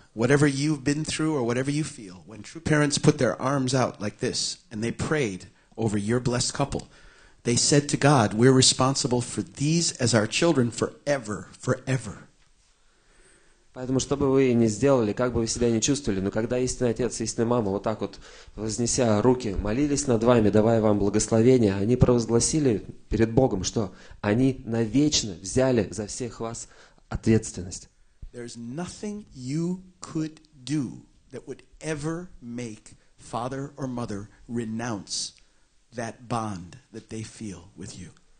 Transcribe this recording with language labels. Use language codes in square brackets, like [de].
[en] Whatever you've been through or whatever you feel, when true parents put their arms out like this and they prayed over your blessed couple, they said to God, we're responsible for these as our children forever, forever. [ru] Поэтому, что бы вы ни сделали, как бы вы себя ни чувствовали, но когда истинный Отец и истинная Мама вот так вот, вознеся руки, молились над вами, давая вам благословение, они провозгласили перед Богом, что они навечно взяли за всех вас ответственность. [en] There's nothing you could do that would ever make father or mother renounce that bond that they feel with you.